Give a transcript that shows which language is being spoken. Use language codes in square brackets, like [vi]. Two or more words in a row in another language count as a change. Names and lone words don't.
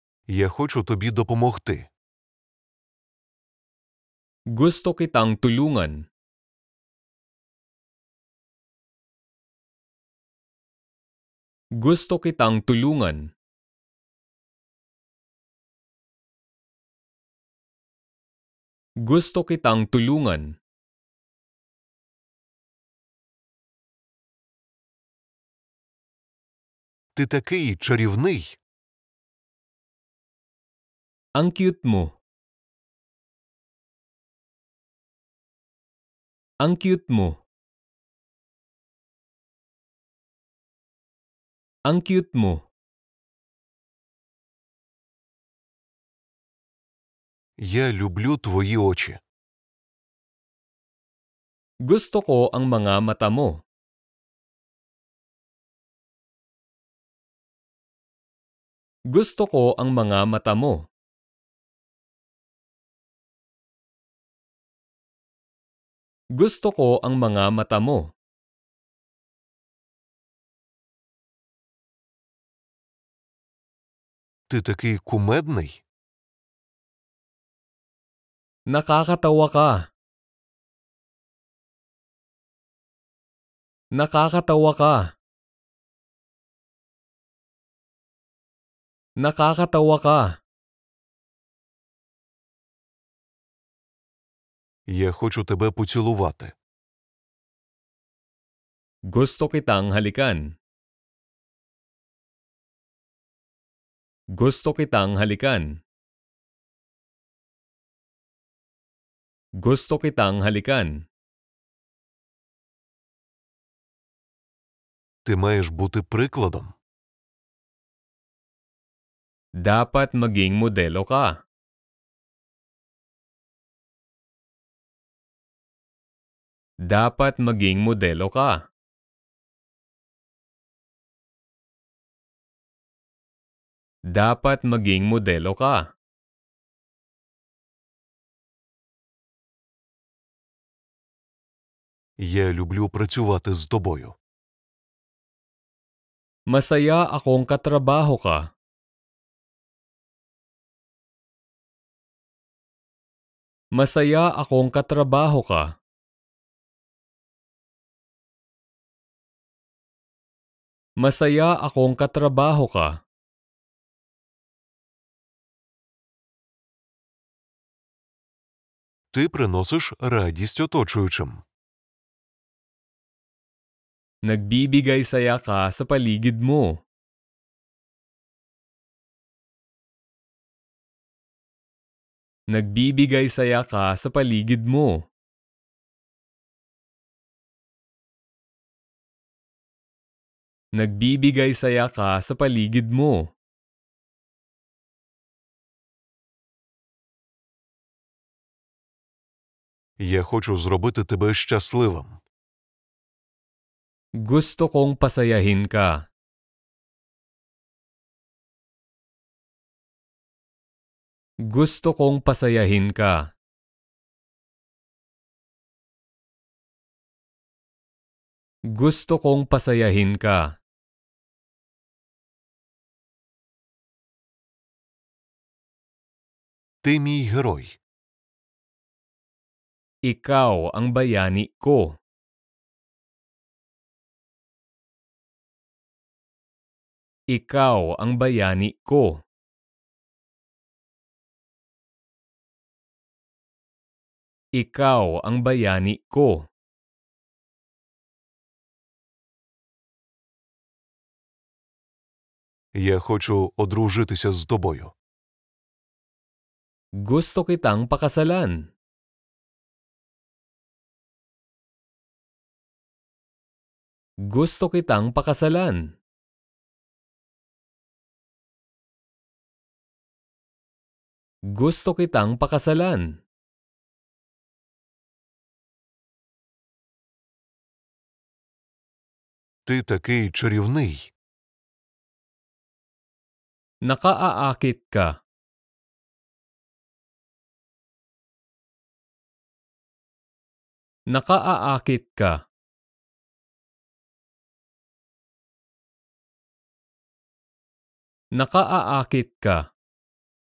[uk] Я хочу тобі допомогти. [tl] Gusto kitang tulungan. Gusto kitang tulungan. Gusto kitang tulungan. [uk] Ти такий чарівний. [tl] Ang cute mo. Ang cute mo. Ang cute mo. [uk] Я люблю твої очі. [tl] Gusto ko ang mga mata mo. Gusto ko ang mga mata mo. Gusto ko ang mga mata mo. [uk] Ти такий кумедний. [tl] Nakakatawa ka. Nakakatawa ka. Nakakatawa ka. [uk] Я хочу тебе поцілувати. [tl] Gusto kitang halikan. Gusto kitang halikan. Gusto kitang halikan. [uk] Ти маєш бути прикладом. [tl] Dapat maging modelo ka. Dapat maging modelo ka. Dapat maging modelo ka. [uk] Я люблю працювати з тобою. [tl] Masaya akong katrabaho ka. Masaya akong katrabaho ka. Masaya akong katrabaho ka. [uk] Ти приносиш радість оточуючим. [tl] Nagbibigay saya ka sa paligid mo. Nagbibigay saya ka sa paligid mo. Nagbibigay saya ka sa paligid mo. [uk] Я хочу зробити тебе щасливим. [tl] Gusto kong pasayahin ka. Gusto kong pasayahin ka. Gusto kong pasayahin ka. [uk] Ти мій герой. [tl] Ikaw ang bayani ko. Ikaw ang bayani ko. Ikaw ang bayani ko. [uk] Я хочу одружитися з тобою. [tl] Gusto kitang pakasalan. Gusto kitang pakasalan. Gusto kitang pakasalan. [uk] Ти такий чарівний. [tl] Nakaaakit ka. Nakaaakit ka. Nakaaakit ka.